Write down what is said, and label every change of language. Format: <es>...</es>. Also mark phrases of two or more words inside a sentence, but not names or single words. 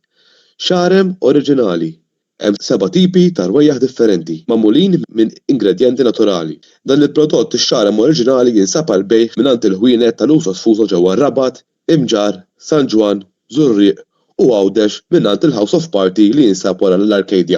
<mt>Xarem oriġinali. Hemm 7 tipi ta' rwejjaħ differenti magħmulin minn ingredjenti naturali. Dan il-prodott ix-xarem oriġinali jinsab għal bejgħ mingħand il-ħwienet tal-Usos Fuso ġewwa Rabat, Imġar, San Ġwan, Żurrieq u Għawdex mingħand il-House of Party li jinsab wara l-Arcadia.</mt>